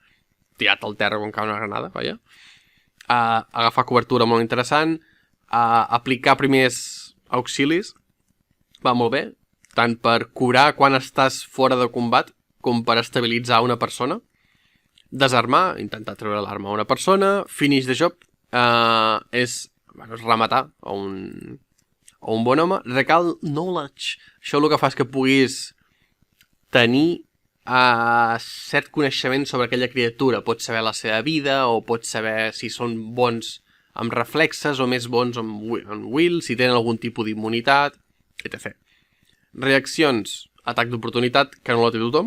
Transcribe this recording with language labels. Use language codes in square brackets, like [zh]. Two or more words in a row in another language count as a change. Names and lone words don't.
[ca] Tirat al terra quan cau una granada, vaja. Agafar cobertura molt interessant. Aplicar primers auxilis va molt bé, tant per curar quan estàs fora de combat com per estabilitzar una persona. Desarmar, intentar treure l'arma a una persona. [en] Finish the job [ca] és rematar a un bon home. [en] Recall knowledge, [ca] això el que fa és que puguis tenir cert coneixement sobre aquella criatura. Pots saber la seva vida, o pots saber si són bons amb reflexes o més bons amb will, si tenen algun tipus d'immunitat, etc. Reaccions, atac d'oportunitat, que no la té tothom.